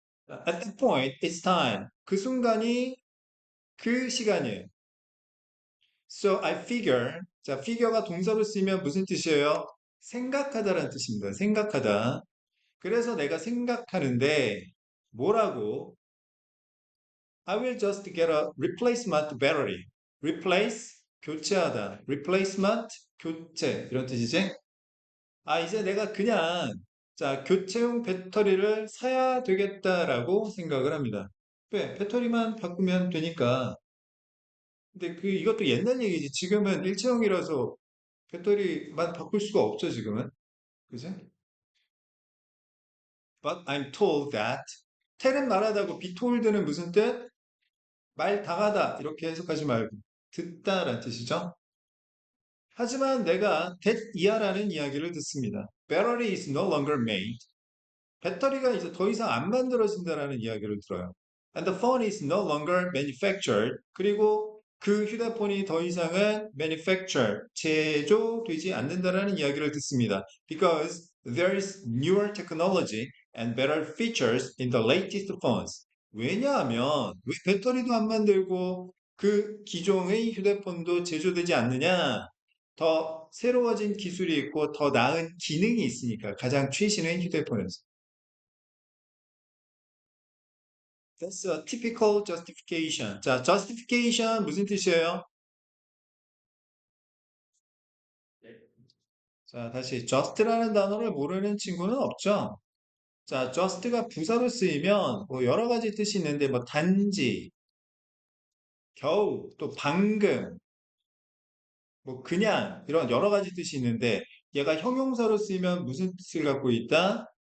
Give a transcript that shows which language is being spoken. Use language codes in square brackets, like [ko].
[en] At that point, it's time. [ko] 그 순간이 그 시간이에요. [en] So I figure. [ko] 자, figure가 동사로 쓰이면 무슨 뜻이에요? 생각하다라는 뜻입니다. 생각하다. 그래서 내가 생각하는데 뭐라고? [en] I will just get a replacement battery. [ko] Replace, 교체하다. Replacement, 교체. 이런 뜻이지? 이제 내가 그냥, 자, 교체용 배터리를 사야 되겠다라고 생각을 합니다. 왜? 배터리만 바꾸면 되니까. 근데 이것도 옛날 얘기지. 지금은 일체형이라서 배터리만 바꿀 수가 없죠, 지금은. 그지? [en] But I'm told that. [ko] 텔은 말하다고 be told는 무슨 뜻? 말 당하다. 이렇게 해석하지 말고. 듣다라는 뜻이죠. 하지만 내가 that 이하라는 이야기를 듣습니다. [en] Battery is no longer made. [ko] 배터리가 이제 더 이상 안 만들어진다라는 이야기를 들어요. [en] And the phone is no longer manufactured. [ko] 그리고 그 휴대폰이 더 이상은 manufactured, 제조되지 않는다라는 이야기를 듣습니다. [en] Because there is newer technology and better features in the latest phones. [ko] 왜냐하면 왜 배터리도 안 만들고 그 기종의 휴대폰도 제조되지 않느냐? 더 새로워진 기술이 있고 더 나은 기능이 있으니까 가장 최신의 휴대폰에서. [en] That's a typical justification. [ko] 자, justification 무슨 뜻이에요? 네. 자, 다시 just라는 단어를 모르는 친구는 없죠? 자, just가 부사로 쓰이면 뭐 여러 가지 뜻이 있는데 뭐 단지, 겨우, 또 방금, 뭐 그냥 이런 여러 가지 뜻이 있는데 얘가 형용사로 쓰이면 무슨 뜻을 갖고 있다?